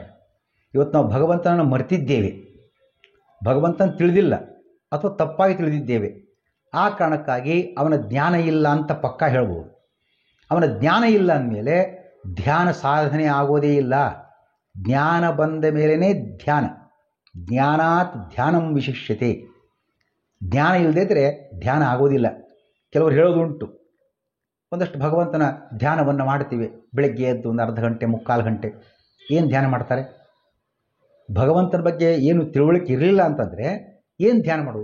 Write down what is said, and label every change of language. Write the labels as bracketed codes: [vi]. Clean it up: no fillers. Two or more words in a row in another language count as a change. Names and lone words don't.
[kn] ಇವತ್ತು ನಾವು ಭಗವಂತನನ್ನು ಮರೆತಿದ್ದೇವೆ, ಭಗವಂತನ ತಿಳಿದಿಲ್ಲ ಅಥವಾ ತಪ್ಪಾಗಿ ತಿಳಿದಿದ್ದೇವೆ. ಆ ಕಾರಣಕ್ಕಾಗಿ ಅವನ ಜ್ಞಾನ ಇಲ್ಲ ಅಂತ ಪಕ್ಕಾ ಹೇಳ್ಬೋದು. ಅವನ ಜ್ಞಾನ ಇಲ್ಲ ಅಂದಮೇಲೆ ಧ್ಯಾನ ಸಾಧನೆ ಆಗೋದೇ ಇಲ್ಲ. ಜ್ಞಾನ ಬಂದ ಮೇಲೇ ಧ್ಯಾನ, [sa] ಜ್ಞಾನಾತ್ ಧ್ಯಾನಂ ವಿಶಿಷ್ಯತೆ. [kn] ಜ್ಞಾನ ಇಲ್ಲದೇ ಇದ್ದರೆ ಧ್ಯಾನ ಆಗೋದಿಲ್ಲ. ಕೆಲವರು ಹೇಳೋದುಂಟು, ಒಂದಷ್ಟು ಭಗವಂತನ ಧ್ಯಾನವನ್ನು ಮಾಡ್ತೀವಿ, ಬೆಳಗ್ಗೆ ಎದ್ದು ಒಂದು ಅರ್ಧ ಗಂಟೆ, ಮುಕ್ಕಾಲು ಗಂಟೆ. ಏನು ಧ್ಯಾನ ಮಾಡ್ತಾರೆ? ಭಗವಂತನ ಬಗ್ಗೆ ಏನು ತಿಳುವಳಿಕೆ ಇರಲಿಲ್ಲ ಅಂತಂದರೆ ಏನು ಧ್ಯಾನ ಮಾಡೋದು?